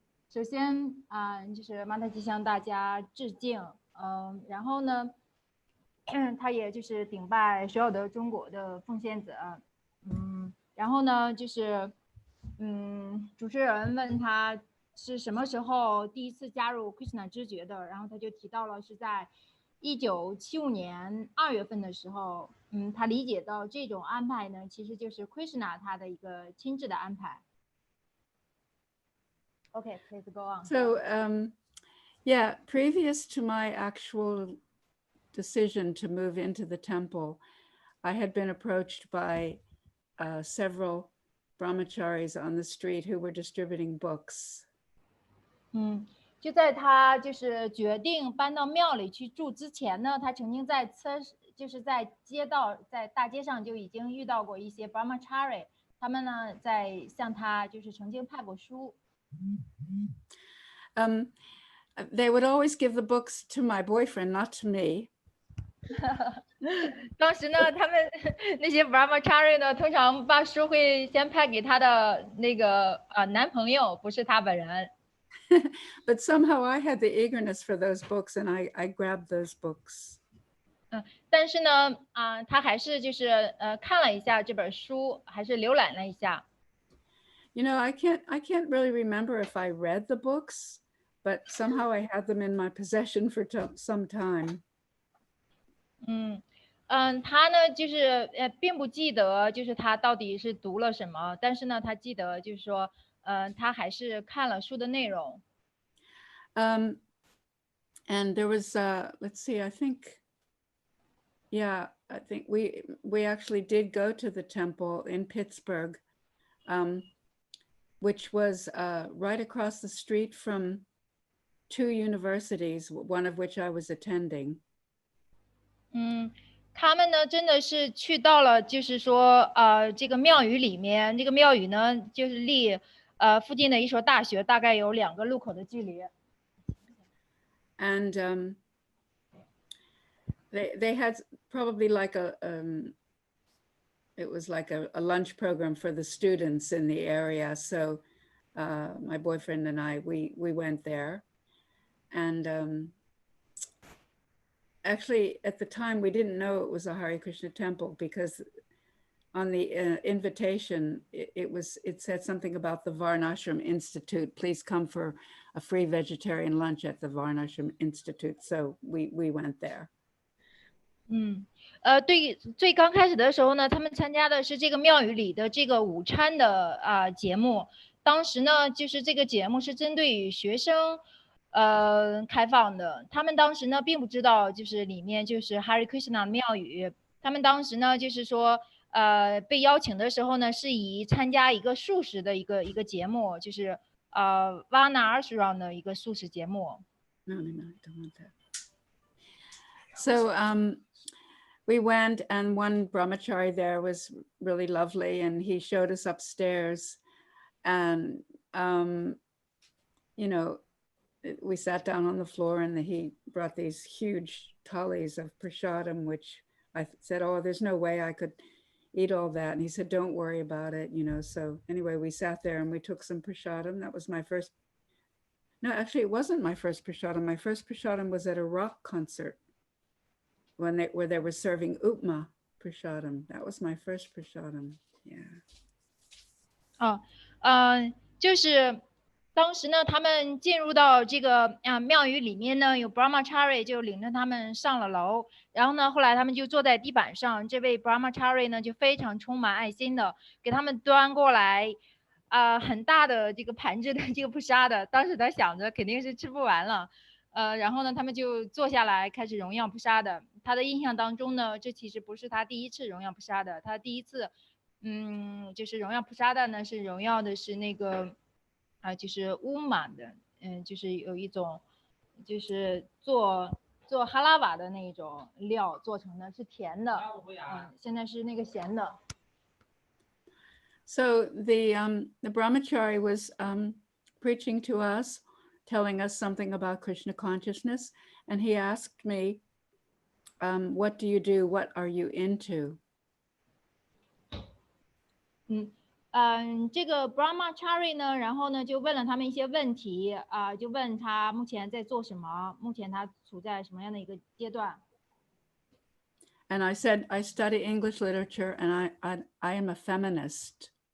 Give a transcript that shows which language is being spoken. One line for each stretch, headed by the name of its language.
Chinese: 首先就是马塔吉向大家致敬，然后呢，他也就是顶拜所有的中国的奉献者，然后呢，就是主持人问他是什么时候第一次加入 Krishna 知觉的，然后他就提到了是在1975年2月份的时候，他理解到这种安排呢，其实就是 Krishna 他的一个亲自的安排。
English: Okay, please go on. So, yeah, previous to my actual decision to move into the temple, I had been approached by several brahmacharis on the street who were distributing books.
Chinese: 就在他就是决定搬到庙里去住之前呢，他曾经在街道在大街上就已经遇到过一些 brahmachari， 他们呢在向他就是曾经派过书。
English: They would always give the books to my boyfriend, not to me.
Chinese: 当时呢，他们那些 brahmachari 呢，通常把书会先派给他的那个男朋友，不是他本人。
English: But somehow I had the eagerness for those books, and I grabbed those books.
Chinese: 但是呢，他还是就是看了一下这本书，还是浏览了一下。
English: You know, I can't really remember if I read the books, but somehow I had them in my possession for some time.
Chinese: 他呢就是并不记得就是他到底是读了什么，但是呢他记得就是说他还是看了书的内容。
English: And there was let's see, I think we actually did go to the temple in Pittsburgh, which was right across the street from 2 universities, one of which I was attending.
Chinese: 他们呢真的是去到了就是说这个庙宇里面，这个庙宇呢就是离附近的一所大学大概有2个路口的距离。
English: And they had probably like it was like a lunch program for the students in the area. So my boyfriend and I, we went there. And actually at the time we didn't know it was a Hare Krishna temple because on the invitation, it said something about the Varnashram Institute. Please come for a free vegetarian lunch at the Varnashram Institute. So we went there.
Chinese: 对，最刚开始的时候呢，他们参加的是这个庙宇里的这个午餐的节目。当时呢，就是这个节目是针对于学生开放的。他们当时呢并不知道，就是里面就是 Hare Krishna 庙宇。他们当时呢就是说被邀请的时候呢，是以参加一个素食的一个节目，就是Vana Ashram 的一个素食节目。
English: No, I don't want that. So we went, and one brahmachari there was really lovely, and he showed us upstairs, and you know, we sat down on the floor, and he brought these huge thalis of prasadam, which I said, oh, there's no way I could eat all that. And he said, don't worry about it, you know. So anyway, we sat there and we took some prasadam. That was my first. No, actually, it wasn't my first prasadam. My first prasadam was at a rock concert where they were serving upma prasadam. That was my first prasadam. Yeah.
Chinese: 就是当时呢，他们进入到这个庙宇里面呢，有 brahmachari 就领着他们上了楼，然后呢，后来他们就坐在地板上，这位 brahmachari 呢就非常充满爱心的给他们端过来很大的这个盘子的这个prasada，当时他想着肯定是吃不完了，然后呢，他们就坐下来开始荣耀prasada。他的印象当中呢，这其实不是他第一次荣耀prasada，他第一次就是荣耀prasada呢是荣耀的是那个就是乌马的，就是有一种就是做哈拉瓦的那种料做成的，是甜的，现在是那个咸的。
English: So the brahmachari was preaching to us, telling us something about Krishna consciousness, and he asked me, what do you do? What are you into?
Chinese: 这个 brahmachari 呢，然后呢就问了他们一些问题就问他目前在做什么，目前他处在什么样的一个阶段。
English: And I said, I study English literature, and I am a feminist.